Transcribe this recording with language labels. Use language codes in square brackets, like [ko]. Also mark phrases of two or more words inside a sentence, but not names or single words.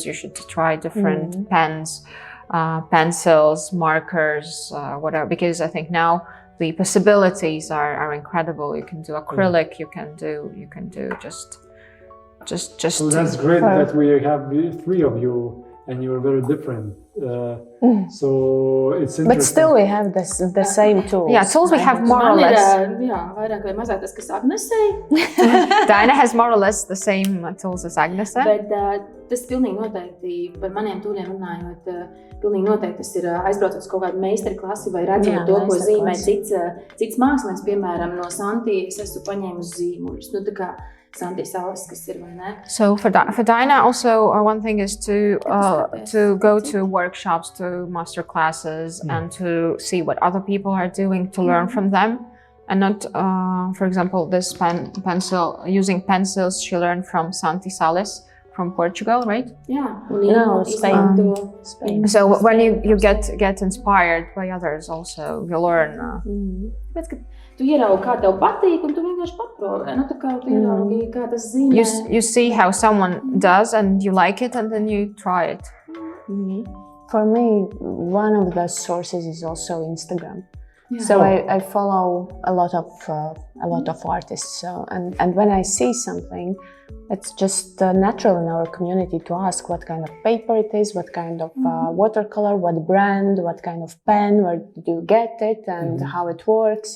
[en] You should try different pens, pencils, markers, whatever, because I think now the possibilities are incredible. You can do acrylic, you can do just. So that's great that we have 3 of you, and you're very different. So it's interesting. But still we have the same tools. Yeah, tools we have more or [lv] Man [en] less. [lv] jā, vairāk vai mazāk tas, kas Agnesei. [en] Daina has more or less the same tools as Agnese. [lv] Bet tas pilnīgi noteikti, par maniem tūļiem runājot, pilnīgi noteikti tas ir aizbraucot uz kaut kādu meistarklasi vai redzot to, ko zīmē cits mākslinieks, piemēram, no Santi, es esmu paņēmusi zīmuļus. Nu, tā kā Santi Salas, kas ir, vai ne? [en] So for Daina also one thing is to go to workshops, to master classes, and to see what other people are doing, to learn from them, and not for example this pencil, using pencils she learned from Santi Salas from Portugal, right? Yeah, No, Spain. So when you get inspired by others also, you learn. [lv] Tāpēc, ka tu ieraugi, kā tev patīk, un tu vienkārši paprovē. Nu, tā kā tu ieraugi, kā tas zīmē. [en] You see how someone does and you like it, and then you try it. For me, one of the sources is also Instagram. Yeah. So I follow a lot of artists. So and when I see something, it's just natural in our community to ask what kind of paper it is, what kind of watercolor, what brand, what kind of pen, where do you get it, and how it works.